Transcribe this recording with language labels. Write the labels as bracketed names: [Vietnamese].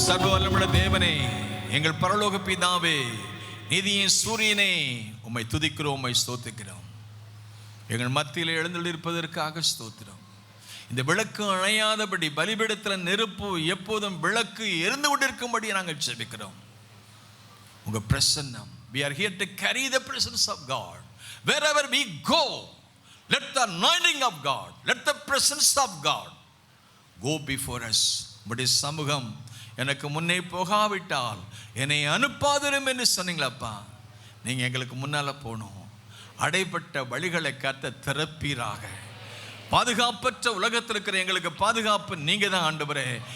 [Tamil] சர்வ வல்லமையுள்ள தேவனே, எங்கள் பரலோக பிதாவே, நீதியின் சூரியனே, உம்மை துதிக்கிறோம், உம்மை ஸ்தோத்திக்கிறோம். எங்கள் மத்தியில் எழுந்தருளிருப்பதற்காக ஸ்தோத்திரம். இந்த விளக்கு அணையாதபடி பலிபீடத்தில் நெருப்பு எப்போதும் விளக்கு எரிந்து கொண்டிருக்கும்படி நாங்கள் ஜெபிக்கிறோம். உங்க பிரசன்னம், [English] we are here to carry the presence of God wherever we go. Let the anointing of God, let the presence of God go before us. [Tamil] உம்முடைய சமூகம் எனக்கு முன்னே போகாவிட்டால் என்னை அனுப்பாதிரும் என்று சொன்னீங்களப்பா. நீங்க எங்களுக்கு முன்னால போகணும். அடைப்பட்ட வழிகளை காத்த திறப்பீராக. பாதுகாப்பற்ற உலகத்தில் இருக்கிற எங்களுக்கு பாதுகாப்பு நீங்க தான் ஆண்டவரே.